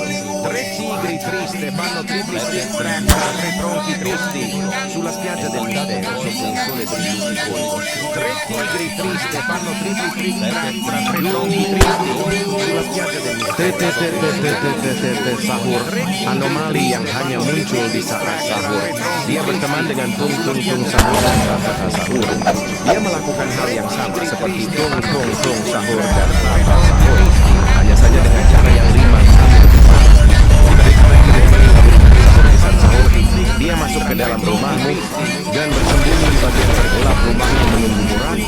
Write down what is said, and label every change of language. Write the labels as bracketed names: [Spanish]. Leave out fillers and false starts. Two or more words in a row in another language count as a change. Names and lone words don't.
[Italian] Tre tigri tristi fanno tripli tra tre tronchi tristi sulla spiaggia del mistero sotto un sole brillantoso. Tre tigri tristi fanno tripli tra tre tronchi tristi sulla spiaggia del mistero. [Indonesian] Sahur, anomali yang hanya muncul di saat sahur. Dia berteman dengan tung sahur dan kata sahur. Dia melakukan hal yang sama seperti tung sahur dan kata sahur. Hanya saja dengan cara yang lima kali dia masuk ke dalam rumahmu dan bersembunyi di bagian tergelap rumahnya menunggu murahmu.